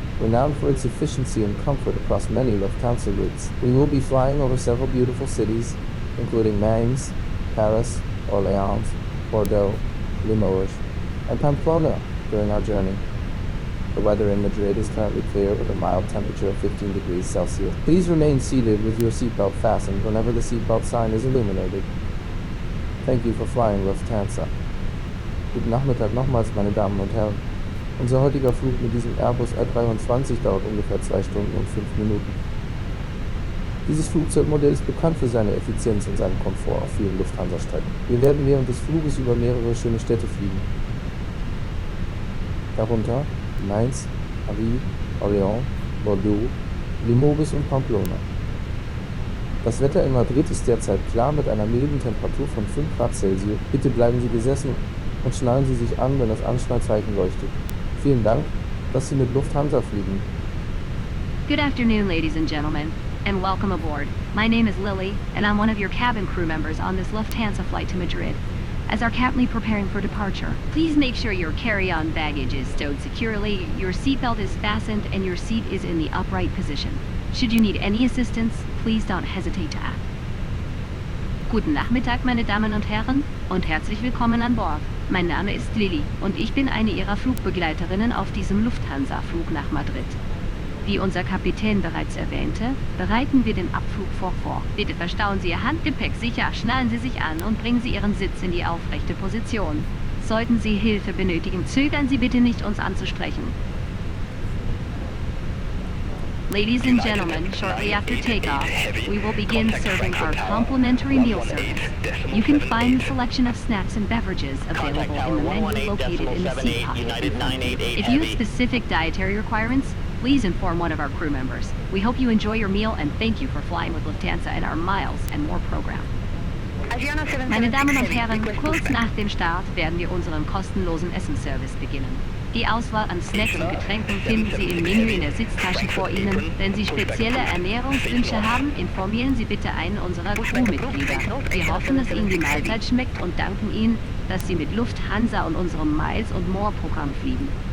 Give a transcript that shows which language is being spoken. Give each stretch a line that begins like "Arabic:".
English: Renowned for its efficiency and comfort across many Lufthansa routes, we will be flying over several beautiful cities, including Mainz, Paris, Orléans, Bordeaux, Limoges, and Pamplona during our journey. The weather in Madrid is currently clear with a mild temperature of 15 degrees Celsius. Please remain seated with your seatbelt fastened whenever the seatbelt sign is illuminated. Thank you for flying Lufthansa.
German: Guten Nachmittag nochmals, meine Damen und Herren. Unser heutiger Flug mit diesem Airbus A320 dauert ungefähr 2 Stunden und 5 Minuten. Dieses Flugzeugmodell ist bekannt für seine Effizienz und seinen Komfort auf vielen Lufthansa-Strecken. Wir werden während des Fluges über mehrere schöne Städte fliegen. Darunter Mainz, Paris, Orléans, Bordeaux, Limoges und Pamplona. Das Wetter in Madrid ist derzeit klar mit einer milden Temperatur von 5 Grad Celsius. Bitte bleiben Sie gesessen und schnallen Sie sich an, wenn das Anschnallzeichen leuchtet. Vielen Dank, dass Sie mit Lufthansa fliegen.
English: Good afternoon, ladies and gentlemen, and welcome aboard. My name is Lily, and I'm one of your cabin crew members on this Lufthansa flight to Madrid. As are currently preparing for departure, please make sure your carry-on baggage is stowed securely, your seatbelt is fastened, and your seat is in the upright position. Should you need any assistance, please don't hesitate to ask.
German: Guten Nachmittag, meine Damen und Herren, und herzlich willkommen an Bord. Mein Name ist Lilly und ich bin eine Ihrer Flugbegleiterinnen auf diesem Lufthansa-Flug nach Madrid. Wie unser Kapitän bereits erwähnte, bereiten wir den Abflug vor. Bitte verstauen Sie Ihr Handgepäck sicher, schnallen Sie sich an und bringen Sie Ihren Sitz in die aufrechte Position. Sollten Sie Hilfe benötigen, zögern Sie bitte nicht, uns anzusprechen.
English: Ladies and gentlemen, shortly after takeoff, we will begin serving our complimentary meal service. You can find the selection of snacks and beverages available in the menu located in the seat pocket. If you have specific dietary requirements, please inform one of our crew members. We hope you enjoy your meal and thank you for flying with Lufthansa and our Miles and More program.
German: Meine Damen und Herren, kurz nach dem Start werden wir unseren kostenlosen Essensservice beginnen. Die Auswahl an Snacks und Getränken finden Sie im Menü in der Sitztasche vor Ihnen. Wenn Sie spezielle Ernährungswünsche haben, informieren Sie bitte einen unserer Crewmitglieder. Wir hoffen, dass Ihnen die Mahlzeit schmeckt und danken Ihnen, dass Sie mit Lufthansa und unserem Miles und More Programm fliegen.